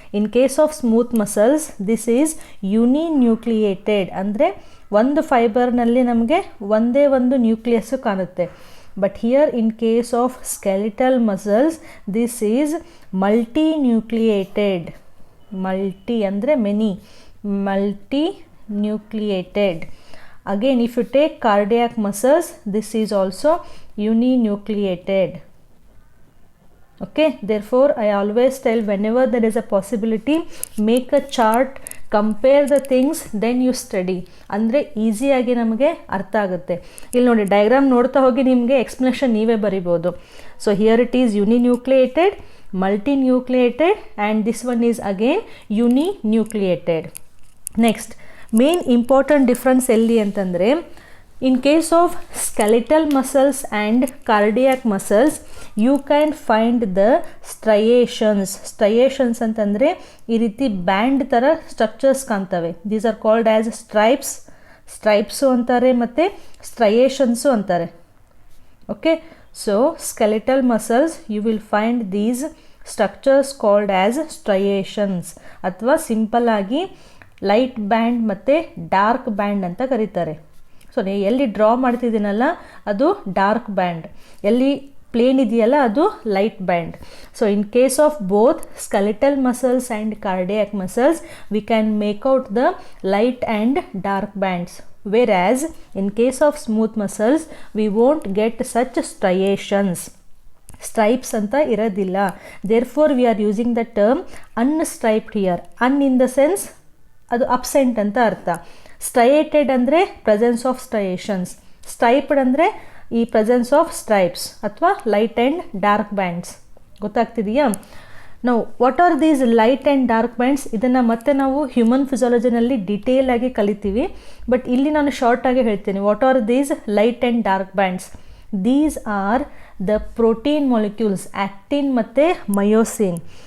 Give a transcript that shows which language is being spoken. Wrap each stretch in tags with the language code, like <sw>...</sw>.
<en>in case of smooth muscles this is uninucleated,</en> <kn>ಅಂದರೆ ಒಂದು ಫೈಬರ್ನಲ್ಲಿ ನಮಗೆ ಒಂದೇ ಒಂದು ನ್ಯೂಕ್ಲಿಯಸ್ಸು ಕಾಣುತ್ತೆ.</kn> <en>But here in case of skeletal muscles this is multinucleated. Multi</en> <kn>ಅಂದರೆ</kn> <en>Many, multinucleated. Again, if you take cardiac muscles, this is also uninucleated. Okay, therefore I always tell, whenever there is a possibility, make a chart, compare the things, then you study.</en> <kn>ಅಂದರೆ ಈಸಿಯಾಗಿ ನಮಗೆ ಅರ್ಥ ಆಗುತ್ತೆ. ಇಲ್ಲಿ ನೋಡಿ, diagram ನೋಡ್ತಾ ಹೋಗಿ ನಿಮಗೆ ಎಕ್ಸ್ಪ್ಲನೇಷನ್ ನೀವೇ ಬರಿಬೋದು.</kn> <en>So here it is uninucleated, multinucleated, and this one is again uninucleated. Next main important difference</en> <kn>ಎಲ್ಲಿ ಅಂತಂದರೆ,</kn> <en>in case of skeletal muscles and cardiac muscles you can find the striations</en> <kn>ಅಂತಂದರೆ ಈ ರೀತಿ</kn> <en>band</en> <kn>ಥರ</kn> <en>structures</en> <kn>ಕಾಣ್ತವೆ.</kn> <en>these are called as stripes</en> <kn>ಅಂತಾರೆ ಮತ್ತು</kn> <en>striations</en> <kn>ಅಂತಾರೆ.</kn> <en>okay, so skeletal muscles you will find these structures called as striations,</en> <kn>ಅಥವಾ</kn> <en>simple</en> <kn>ಆಗಿ</kn> <en>light band</en> <kn>ಮತ್ತು</kn> <en>dark band</en> <kn>ಅಂತ ಕರೀತಾರೆ. ಸೊ ಎಲ್ಲಿ ಡ್ರಾ ಮಾಡ್ತಿದ್ದೀನಲ್ಲ ಅದು ಡಾರ್ಕ್ ಬ್ಯಾಂಡ್, ಎಲ್ಲಿ ಪ್ಲೇನ್ ಇದೆಯಲ್ಲ ಅದು light band.</kn> <en>So in case of both skeletal muscles and cardiac muscles we can make out the light and dark bands, whereas in case of smooth muscles we won't get such striations.</en> <kn>Stripes anta iradilla,</kn> <en>therefore we are using the term unstriped here. Un in the sense</en> <kn>adu absent anta artha,</kn> <en>striated</en> <kn>andre</kn> <en>presence of striations, striped</en> <kn>andre ee</kn> <en>presence of stripes</en> <kn>athwa</kn> <en>light and dark bands.</en> <kn>ಗೊತ್ತಾಗ್ತಿದೆಯಾ? ನಾವು</kn> <en>what are these light and dark bands,</en> <kn>ಇದನ್ನು ಮತ್ತೆ ನಾವು human ಫಿಸಿಯಾಲಜಿನಲ್ಲಿ detail ಆಗಿ ಕಲಿತೀವಿ, but ಇಲ್ಲಿ ನಾನು ಶಾರ್ಟಾಗಿ ಹೇಳ್ತೀನಿ.</kn> <en>What are these light and dark bands? These are the protein molecules actin</en> <kn>ಮತ್ತು</kn> <en>Myosin.</en>